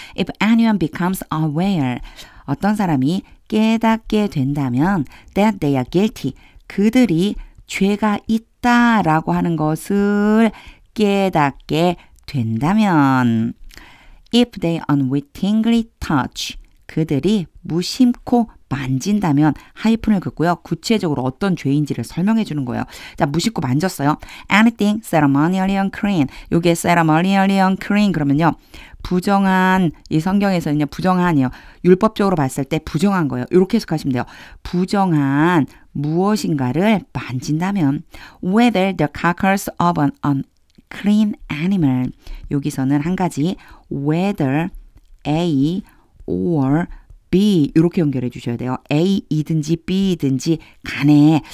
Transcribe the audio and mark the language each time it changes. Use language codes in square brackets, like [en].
[en] If anyone becomes aware, [ko] 어떤 사람이 깨닫게 된다면 [en] that they are guilty, [ko] 그들이 죄가 있다라고 하는 것을 깨닫게 된다면 [en] if they unwittingly touch, [ko] 그들이 무심코 만진다면 하이픈을 긋고요. 구체적으로 어떤 죄인지를 설명해 주는 거예요. 자, 무심코 만졌어요. [en] Anything ceremonially unclean. [ko] 요게 ceremonially unclean 그러면요. 부정한, 이 성경에서는요. 부정한이요. 율법적으로 봤을 때 부정한 거예요. 이렇게 해석하시면 돼요. 부정한 무엇인가를 만진다면 [en] whether the carcass of an unclean animal. [ko] 여기서는 한 가지 [en] whether A or B [ko] 이렇게 연결해 주셔야 돼요. A이든지 B이든지 간에.